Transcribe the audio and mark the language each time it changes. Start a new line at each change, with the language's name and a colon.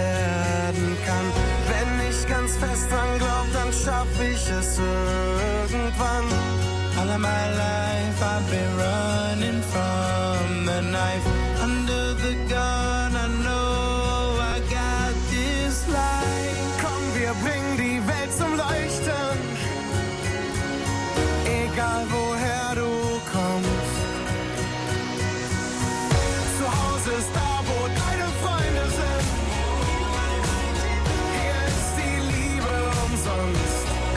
German: Wenn ich ganz fest dran glaub, dann schaff ich es irgendwann.
English: All of my life I've been running from the knife. Under the gun I know I got this light.
German: Komm, wir bringen die Welt zum Leuchten. Egal woher du kommst. Zu Hause ist da, wo deine Freunde sind. Hier ist die Liebe umsonst.